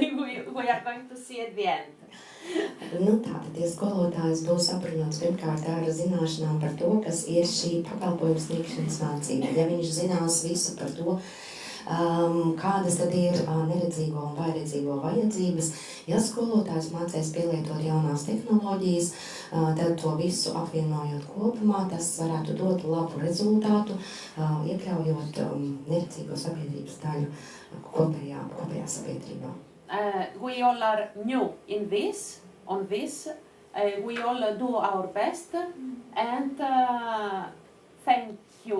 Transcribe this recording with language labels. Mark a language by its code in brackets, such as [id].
[en] We are going to see at the end. [lv] Tātad, ja skolotājs būs aprunāts pirmkārt ar zināšanām par to, kas ir šī pakalpojuma sniegšanas mācība, ja viņš zinās visu par to, kādas tad ir neredzīgo un vājredzīgo vajadzības. Ja skolotājs mācēs pielietot jaunās tehnoloģijas, tad to visu apvienojot kopumā, tas varētu dot labu rezultātu, iekļaujot neredzīgo sabiedrības daļu kopējā sabiedrībā. [en] We all are new in this, on this. We all do our best and thank you.